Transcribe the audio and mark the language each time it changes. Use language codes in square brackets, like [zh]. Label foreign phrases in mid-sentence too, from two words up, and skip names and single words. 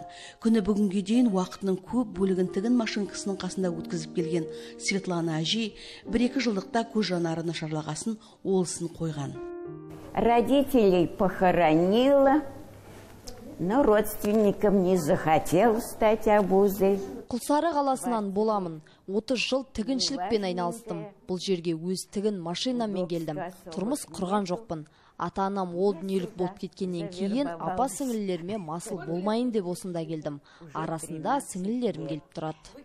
[kk] Күні бүгінге дейін уақытының көп бөлігін тігін машинкасының қасында өткізіп келген Светлана әжей 1-2 жылдықта көз жанары нашарлағасын олысын қойған. [ru] Родителей похоронила, но родственникам не захотел стать обузой. [kk] Құлсары қаласынан боламын. 30 жыл тігіншілікпен айналыстым. Бұл жерге өз тігін машинамен келдім. Тұрмыс құрған жоқпын. Ата-анам ол дүниелік болып кеткеннен кейін апа сіңілілеріме масыл болмайын деп осында келдім. Арасында сіңілілерім келіп тұрады.